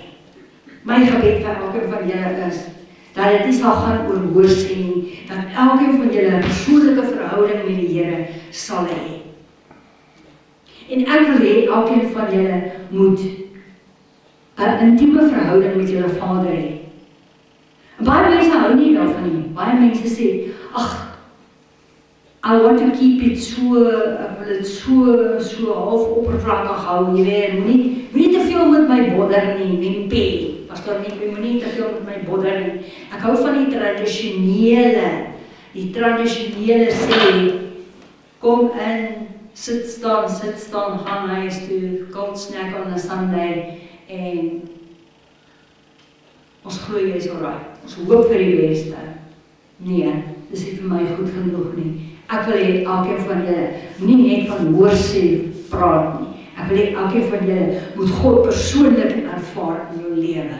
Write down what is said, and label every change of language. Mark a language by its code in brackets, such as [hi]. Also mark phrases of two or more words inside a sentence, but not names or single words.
[af] My gebed vir elkeen van julle is dat dit nie sal gaan oor hoor sê nie, dat elkeen van julle 'n persoonlike verhouding met die Here sal hê. En ek wil hê elkeen van julle moet 'n intieme verhouding met julle Vader hê. Baie mense hou nie daarvan nie. Baie mense sê, ag, [en] I want to keep it [af] ek wil dit so half oppervlakkig hou, jy weet, moenie te veel met my bodder nie, Wimpie, pastor Wimpie, moenie te veel met my bodder nie. Ek hou van die tradisionele sê, kom in, sit staan, gaan huis toe, [en] cold snack on a Sunday, [af] en ons glo jy is alright, ons hoop vir die beste. Nee, dis nie vir my goed genoeg nie. Ek wil hê elkeen van julle nie net van hoor sê praat nie. Ek wil hê elkeen van julle moet God persoonlik ervaar in jou lewe.